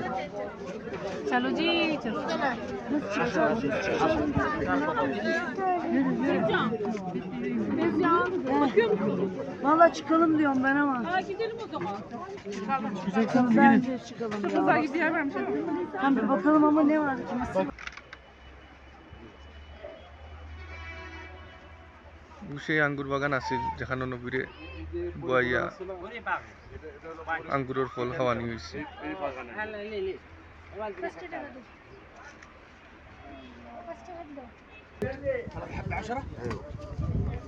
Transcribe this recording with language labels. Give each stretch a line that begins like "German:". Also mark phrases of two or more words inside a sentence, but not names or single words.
Bangla: চলো জি চলো
Turkish: Valla çıkalım diyorum ben ama. Gidelim o zaman. Bence çıkalım ya. Çok güzel yer vermiş. Hem bir bakalım ama ne var?
Bangla: সেই আঙ্গুর বাগান আছিল যেখানে নবীরে বইয়া আঙ্গুরের ফল খাওয়ানি হয়েছে
English: First